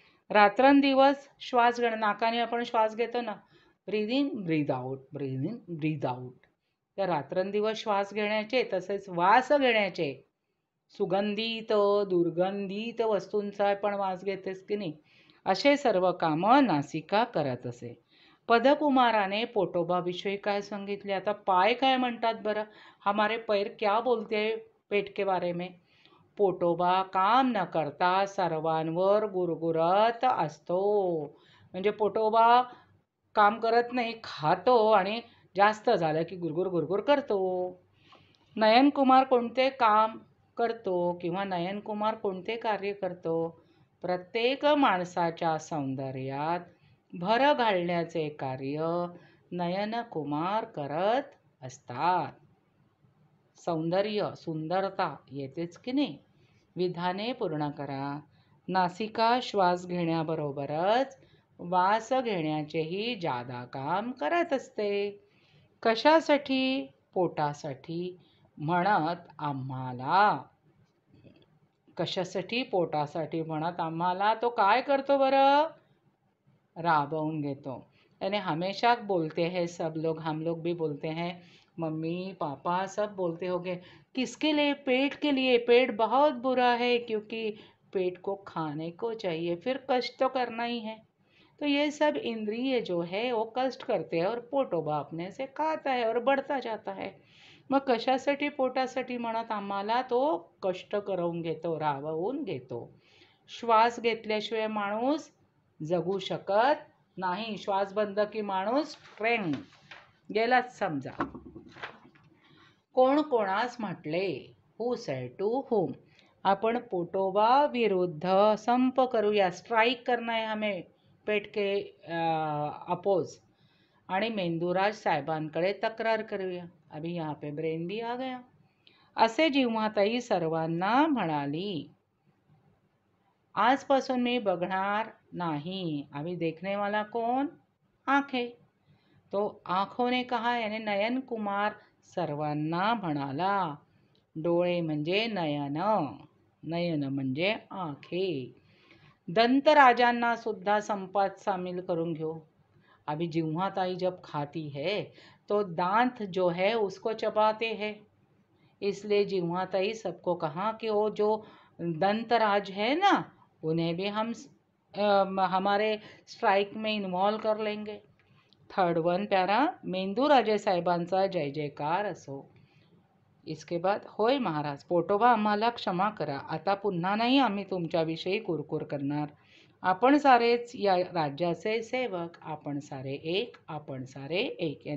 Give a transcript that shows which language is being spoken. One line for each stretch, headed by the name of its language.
Marathi: रात्रंदिवस श्वास घेणं, नाकाने आपण श्वास घेतो ना,
English: breathe in breathe out,
Marathi: breathe in breathe out, तर रात्रंदिवस श्वास घेण्याचे तसेच वास घेण्याचे, सुगंधित दुर्गंधित वस्तूंचा पण वास घेतेस की नाही, असे सर्व कामं नासिका करत असे। पदकुमाराने पोटोबाविषयी काय सांगितले? आता पाय काय म्हणतात बरं?
Hindi: हमारे पैर क्या बोलते हैं पेट के बारे में?
Marathi: पोटोबा काम न करता सर्वांवर गुरगुरत असतो, म्हणजे पोटोबा काम करत नाही, खातो आणि जास्त झालं की गुरगुर गुरगुर करतो। नयनकुमार कोणते काम करतो किंवा नयनकुमार कोणते कार्य करतो? प्रत्येक माणसाच्या सौंदर्यात भर घालण्याचे कार्य नयनकुमार करत असतात। सौंदर्य, सुंदरता येतेच की नाही? विधाने पूर्ण करा। नासिका श्वास घेण्याबरोबरच वास घेण्याचेही जादा काम करत असते। कशासाठी? पोटासाठी म्हणत आम्हाला. कशासाठी? पोटासाठी म्हणत आम्हाला तो काय करतो बरं? राबवून घेतो.
Hindi: यानी हमेशा बोलते हैं सब लोग, हम लोग भी बोलते हैं, मम्मी पापा सब बोलते होंगे, किसके लिए? पेट के लिए। पेट बहुत बुरा है, क्योंकि पेट को खाने को चाहिए, फिर कष्ट तो करना ही है। तो ये सब इंद्रिय जो है वो कष्ट करते हैं और पोटोबा अपने से खाता है और बढ़ता जाता है.
Marathi: मग कशासाठी? पोटासाठी म्हणत आम्हाला तो कष्ट करून घेतो, राबवून घेतो. श्वास घेतल्याशिवाय माणूस जगू शकत नाही. श्वास बंद की माणूस ट्रेंग गेलाच समजा. कोण कोणास म्हटले?
English: Who said to whom?
Marathi: आपण पोटोबा विरुद्ध संप करूया.
Hindi: स्ट्राइक करना है हमें पेट के अपोज.
Marathi: आणि मेंदुराज साहेबांकडे तक्रार करूया.
Hindi: अभी यहाँ पे ब्रेन भी आ गया.
Marathi: असे जिव्हाताई सर्वांना म्हणाली. आजपासून मी बघणार नाही.
Hindi: अभी देखने वाला कौन? आंखें. तो आंखों ने कहा, यानी नयन कुमार
Marathi: सर्वांना म्हणाला. डोळे म्हणजे नयन, नयन म्हणजे आंखे. दंतराजांना सुद्धा संपात सामील करून घेऊ.
Hindi: अभी जिह्वाताई जब खाती है तो दांत जो है उसको चबाते हैं, इसलिए जिह्वाताई सबको कहा कि वो जो दंतराज है ना, उन्हें भी हम हमारे स्ट्राइक में इन्वॉल्व कर लेंगे.
Marathi: थर्ड वन प्यारा, मेंदूराजे साहेबांचा जय जयकार असो.
Hindi: इसके बाद,
Marathi: होय महाराज, पोटोबा आम्हाला क्षमा करा. आता पुन्हा नाही आम्ही तुमच्याविषयी कुरकुर करणार. आपण सारेच या राज्याचे सेवक, आपण सारे एक, आपण सारे एक.